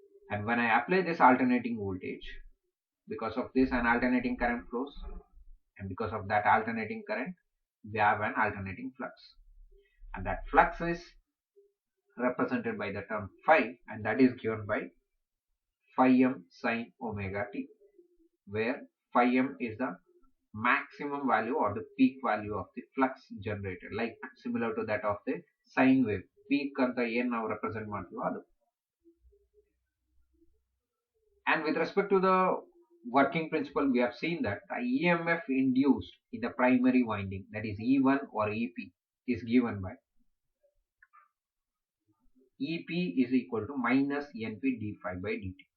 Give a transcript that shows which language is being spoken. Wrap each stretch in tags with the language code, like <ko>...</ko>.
<en>And when I apply this alternating voltage, because of this an alternating current flows, and because of that alternating current we have an alternating flux, and that flux is represented by the term phi, and that is given by phi m sin omega t, where phi m is the maximum value or the peak value of the flux generated, like similar to that of the sine wave.</en> <kn>Peak anta ಏನು ನಾವು represent ಮಾಡ್ತೀವೋ ಅದು.</kn> <en>And with respect to the working principle, we have seen that the EMF induced in the primary winding, that is E1 or EP, is given by EP is equal to minus NP d∅ by dt.</en>